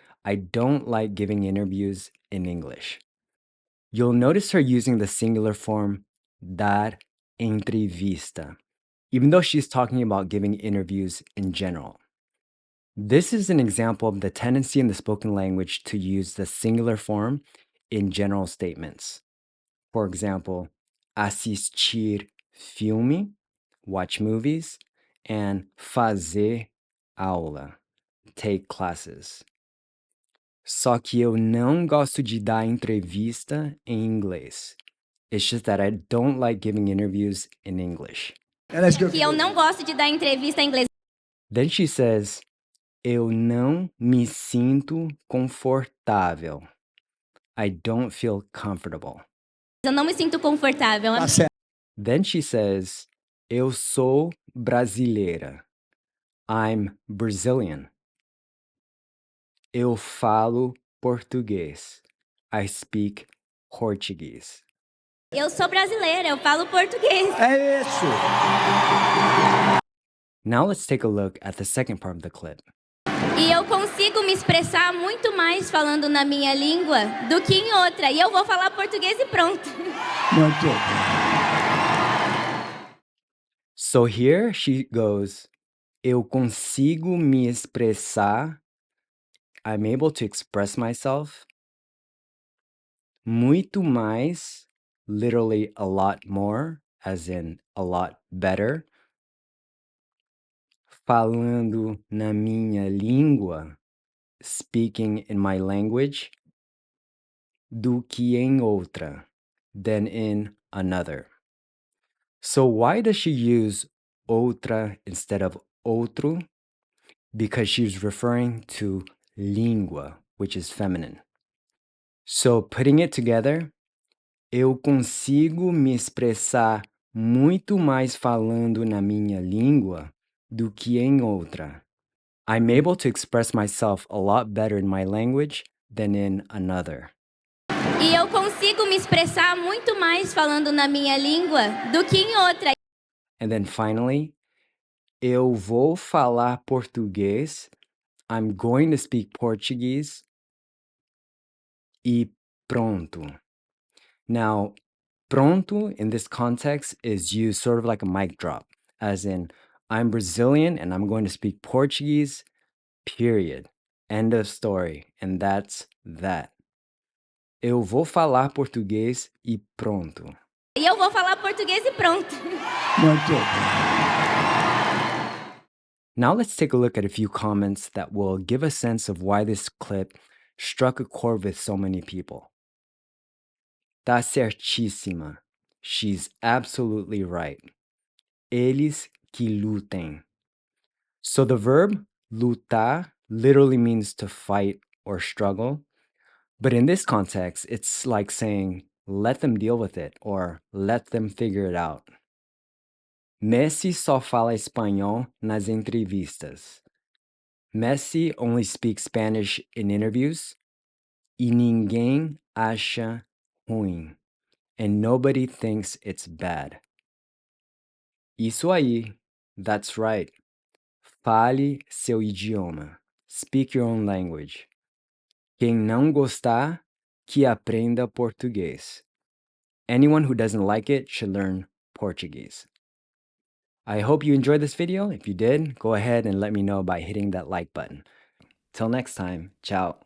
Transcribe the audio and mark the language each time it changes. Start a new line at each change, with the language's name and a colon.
English: I don't like giving interviews in English. You'll notice her using the singular form dar entrevista, even though she's talking about giving interviews in general. This is an example of the tendency in the spoken language to use the singular form in general statements. For example, assistir filme, watch movies, and fazer aula, take classes.
Portuguese: Só que eu não gosto de dar entrevista em inglês.
English: It's just that I don't like giving interviews in English.
Portuguese: Era isso que eu Que eu queria. não gosto de dar entrevista em inglês.
English: Then she says,
Portuguese: eu não me sinto confortável.
English: I don't feel comfortable.
Portuguese: Eu não me sinto confortável. Tá certo.
English: Then she says,
Portuguese: eu sou brasileira.
English: I'm Brazilian.
Portuguese: Eu falo português.
English: I speak Portuguese.
Portuguese: Eu sou brasileira, eu falo português. É isso.
English: Now let's take a look at the second part of the clip.
Portuguese: E eu consigo me expressar muito mais falando na minha língua do que em outra. E eu vou falar português e pronto. Muito bem.
English: So here she goes,
Portuguese: eu consigo me expressar.
English: I'm able to express myself.
Portuguese: Muito mais,
English: literally a lot more, as in a lot better.
Portuguese: Falando na minha língua,
English: speaking in my language,
Portuguese: do que em outra,
English: than in another. So why does she use outra instead of outro? Because she's referring to língua, which is feminine. So putting it together,
Portuguese: eu consigo me expressar muito mais falando na minha língua do que em outra.
English: I'm able to express myself a lot better in my language than in another.
Portuguese: E eu consigo me expressar muito mais falando na minha língua do que em outra.
English: And then finally,
Portuguese: eu vou falar português.
English: I'm going to speak Portuguese.
Portuguese: E pronto.
English: Now, pronto in this context is used sort of like a mic drop, as in, I'm Brazilian and I'm going to speak Portuguese, period. End of story. And that's that.
Portuguese: Eu vou falar português e pronto. E eu vou falar português e pronto. Muito bem.
English: Now let's take a look at a few comments that will give a sense of why this clip struck a chord with so many people.
Portuguese: Tá certíssima.
English: She's absolutely right.
Portuguese: Eles que lutem.
English: So the verb lutar literally means to fight or struggle. But in this context, it's like saying, let them deal with it or let them figure it out.
Portuguese: Messi só fala espanhol nas entrevistas.
English: Messi only speaks Spanish in interviews.
Portuguese: E ninguém acha ruim.
English: And nobody thinks it's bad.
Portuguese: Isso aí.
English: That's right.
Portuguese: Fale seu idioma.
English: Speak your own language.
Portuguese: Quem não gostar, que aprenda português.
English: Anyone who doesn't like it should learn Portuguese. I hope you enjoyed this video. If you did, go ahead and let me know by hitting that like button. Till next time, ciao.